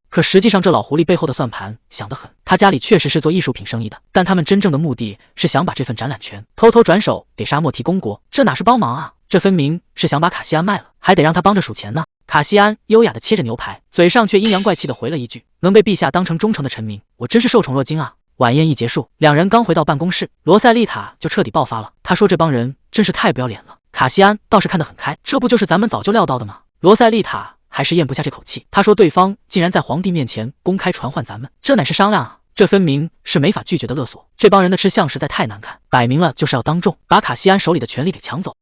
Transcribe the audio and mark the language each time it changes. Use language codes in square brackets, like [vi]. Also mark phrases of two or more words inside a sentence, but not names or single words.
[zh] 可實際上這老狐狸背後的算盤想得很，他家裡確實是做藝術品生意的，但他們真正的目的是想把這份展覽權偷偷轉手給沙漠提公國，這哪是幫忙啊，這分明是想把卡西安賣了，還得讓他幫着數錢呢。卡西安優雅地切着牛排，嘴上卻陰陽怪氣地回了一句：能被陛下當成忠誠的臣民，我真是受寵若驚啊。晚宴一結束，兩人剛回到辦公室，羅塞麗塔就徹底爆發了，他說這幫人真是太不要臉了。卡西安倒是看得很開，這不就是咱們早就料到的嗎？羅塞麗塔還是咽不下這口氣，他說對方竟然在皇帝面前公開傳喚咱們，這乃是商量啊，這分明是沒法拒絕的勒索。這幫人的吃相實在太難看，擺明了就是要當眾把卡西安手裡的權力給搶走。